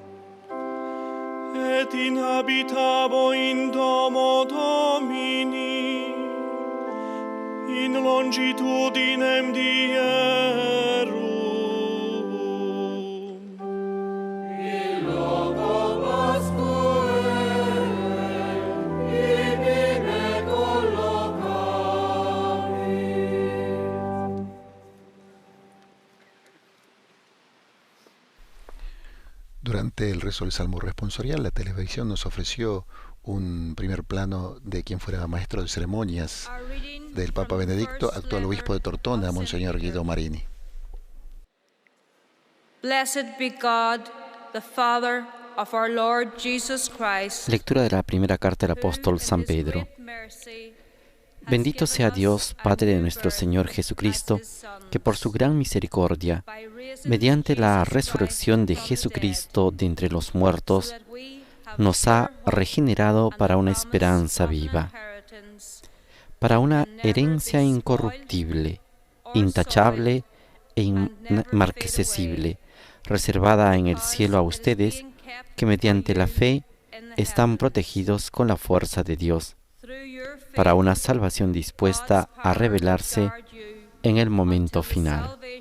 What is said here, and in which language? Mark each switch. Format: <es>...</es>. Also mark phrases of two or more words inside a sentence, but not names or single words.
<la>Et in habitabo in domo Domini, in longitudinem dierum. In loco Pascuae, ibi me collocavit.</la> <es>Durante el rezo del Salmo responsorial, la televisión nos ofreció un primer plano de quien fuera maestro de ceremonias del Papa Benedicto, actual obispo de Tortona, Monseñor Guido Marini.</es> <en>Blessed be God, the Father of our Lord Jesus Christ.</en> <es>Lectura de la primera carta del apóstol San Pedro. Bendito sea Dios, Padre de nuestro Señor Jesucristo, que por su gran misericordia, mediante la resurrección de Jesucristo de entre los muertos, nos ha regenerado para una esperanza viva, para una herencia incorruptible, intachable e inmarcesible, reservada en el cielo a ustedes, que mediante la fe están protegidos con la fuerza de Dios, para una salvación dispuesta a revelarse en el momento final.</es>